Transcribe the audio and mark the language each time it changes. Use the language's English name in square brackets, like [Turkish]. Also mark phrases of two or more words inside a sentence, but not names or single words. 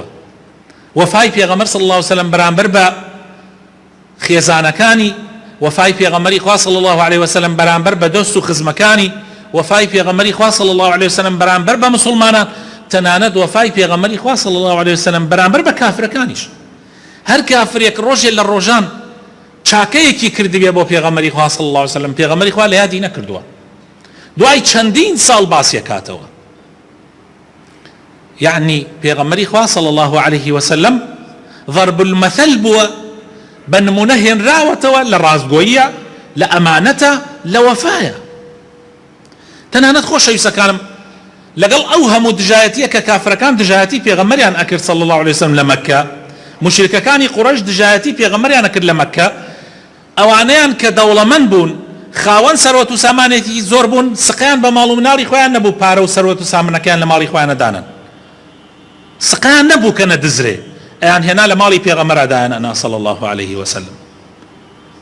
[Central Kurdish] وەفای پێغەمبەر [Arabic] صلی الله عليه وسلم [Central Kurdish] بەرامبەر بە خێزانەکانی، وەفای پێغەمبەری خوا [Arabic] صلی الله عليه وسلم [Central Kurdish] بەرامبەر بە دۆست و خزمەکانی، وەفای پێغەمبەری خوا [Arabic] صلی الله عليه وسلم [Central Kurdish] بەرامبەر بە مسلمانان، تەنانەت وەفای پێغەمبەری خوا [Arabic] صلی الله عليه وسلم [Central Kurdish] بەرامبەر بە کافرەکانیش. هەر کافرێک ڕۆژێ لە ڕۆژان چاکەیەکی کردبێ بۆ پێغەمبەری خوا [Arabic] صلی الله عليه وسلم، [Central Kurdish] پێغەمبەری خوا لە یادی نەکردووە، دوای چەندین ساڵ باسی کاتەوە. یعنی پێغەمبەری خوا [Arabic] صلی الله عليه وسلم ضرب المثل [Central Kurdish] بووە، بە نمونە هێنراوەتەوە لە ڕاستگۆییە، لە ئەمانەتە، لە وەفایە. تەنانەت خۆشەویستەکانم، لەگەڵ ئەو هەموو دژایەتیە کە کافرەکان دژایەتی پێغەمبەریان ئەکرد [Arabic] صلی الله عليه وسلم [Central Kurdish] لە مەککە، مشرکەکانی قوڕەش دژایەتی پێغەمبەریان ئەکرد لە مەککە، ئەوانەیان کە دەوڵەمەند بوون، خاوەن سەروەت و سامانێتی زۆر بوون، سقیان بە ماڵ و مناڵی خۆیان نەبوو پارە و سەروەت و سامانەکەیان لە ماڵی خۆیان نەدانن، سقیان نەبوو کە نەدزرێ، ئەیان هێنا لە ماڵی پێغەمبەرەدایان ئەنا [Arabic] صلی الله عليه وسلم.